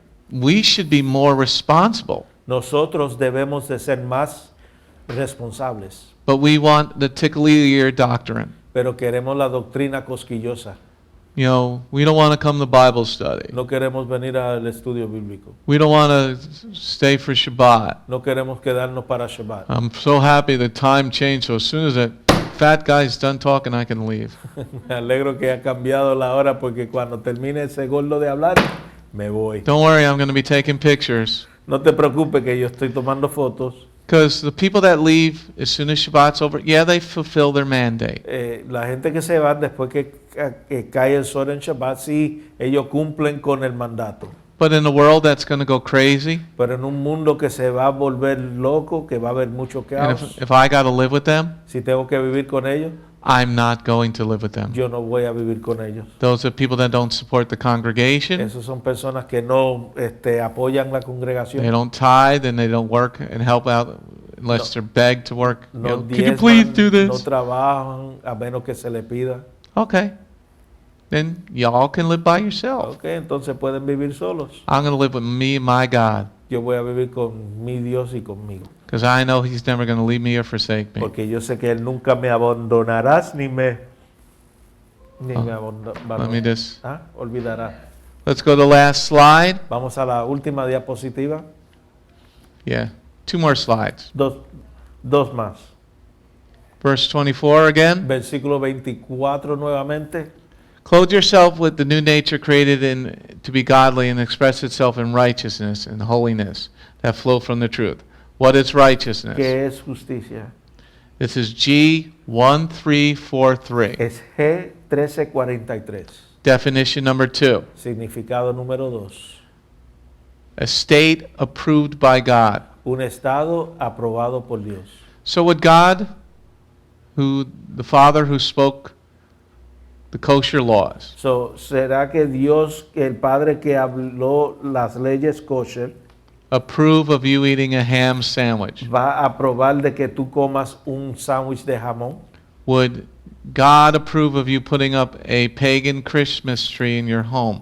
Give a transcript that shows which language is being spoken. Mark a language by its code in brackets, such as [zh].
[en] We should be more responsible. [es] Nosotros debemos de ser más responsables, [en] But we want the tickle ear doctrine. [es] pero queremos la doctrina cosquillosa. [en] We don't want to come to Bible study. [es] No queremos venir al estudio bíblico. [en] We don't want to stay for Shabbat. [es] No queremos quedarnos para Shabbat. [en] I'm so happy the time changed, so as soon as that fat guy's done talking, I can leave. [es] Me alegro que ha cambiado la hora porque cuando termine ese gordo de hablar, me voy. [en] Don't worry, I'm going to be taking pictures. [es] No te preocupes que yo estoy tomando fotos. [en] Because the people that leave as soon as Shabbat's over, they fulfill their mandate. [es] La gente que se va después que cae el sol en Shabbat, sí, ellos cumplen con el mandato. [en] But in a world that's going to go crazy, [es] Pero en un mundo que se va a volver loco, que va a haber mucho [en] and [es] caos, [en] if I got to live with them, [es] si tengo que vivir con ellos, [en] I'm not going to live with them. [es] yo no voy a vivir con ellos. [en] Those are people that don't support the congregation. [es] Esos son personas que no apoyan la [en] They [es] congregación. [en] don't tithe and they don't work and help out unless they're begged to work. [es] No [en] Could you please do [es] diezman, no [en] this? [es] trabajan a menos que se les pida. [en] Okay. Then y'all can live by yourself. [es] Ok, entonces pueden vivir solos. [en] I'm going to live with me and my God. [es] Yo voy a vivir con mi Dios y conmigo. [en] Because I know He's never going to leave me or forsake me. [es] Porque yo sé que Él nunca me abandonarás ni me [en] Let me just. [es] olvidará. [en] Let's go to the last slide. [es] Vamos a la última diapositiva. [en] Yeah. 2 more slides. [es] Dos más. [en] Verse 24 again. [es] Versículo 24 nuevamente. [en] Clothe yourself with the new nature created to be godly and express itself in righteousness and holiness that flow from the truth. What is righteousness? [es] ¿Qué es justicia? [en] This is G1343. [es] Es G1343. [en] Definition number 2. [es] Significado número 2. [en] A state approved by God. [es] Un estado aprobado por Dios. [en] So would God, the Father who spoke the kosher laws, [es] ¿Será que Dios, el Padre que habló las leyes kosher, [en] approve of you eating a ham sandwich? [es] va a aprobar de que tú comas un sándwich de jamón? [en] Would God approve of you putting up a pagan Christmas tree in your home?